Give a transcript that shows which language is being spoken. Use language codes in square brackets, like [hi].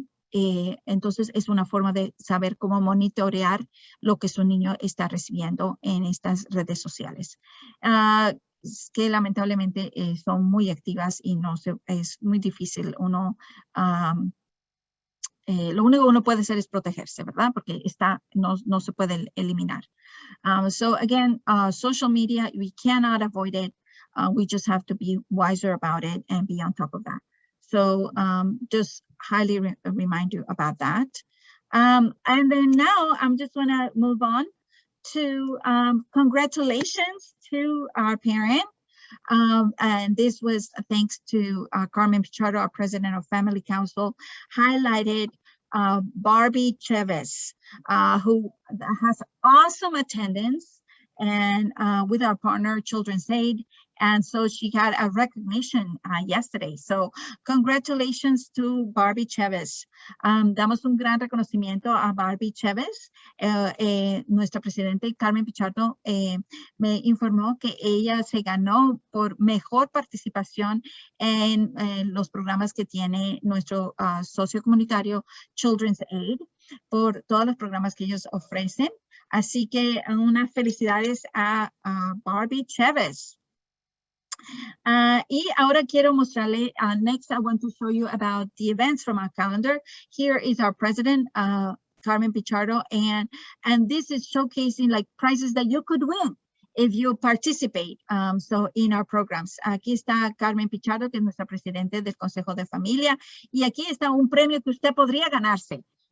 [es] Entonces es una forma de saber cómo monitorear lo que su niño está recibiendo en estas redes sociales. Que lamentablemente son muy activas y es muy difícil uno... lo único que uno puede hacer es protegerse, ¿verdad? Porque no se puede eliminar. [en] So again, social media, we cannot avoid it. We just have to be wiser about it and be on top of that. So just highly remind you about that. And then now I'm just going to move on to congratulations to our parent. And this was thanks to Carmen Pichardo, our president of Family Council, highlighted Barbie Chavez, who has awesome attendance, and with our partner Children's Aid. And so she got a recognition yesterday. So congratulations to Barbie Chavez. [es] Damos un gran reconocimiento a Barbie Chavez. Nuestra presidente Carmen Pichardo me informó que ella se ganó por mejor participación en los programas que tiene nuestro socio comunitario Children's Aid, por todos los programas que ellos ofrecen. Así que unas felicidades a Barbie Chavez. Y ahora quiero mostrarle, [en] next I want to show you about the events from our calendar. Here is our president, Carmen Pichardo, and this is showcasing like prizes that you could win if you participate so in our programs. [es] Aquí está Carmen Pichardo, que es nuestra presidente del Consejo de Familia, y aquí está un premio que usted podría ganarse.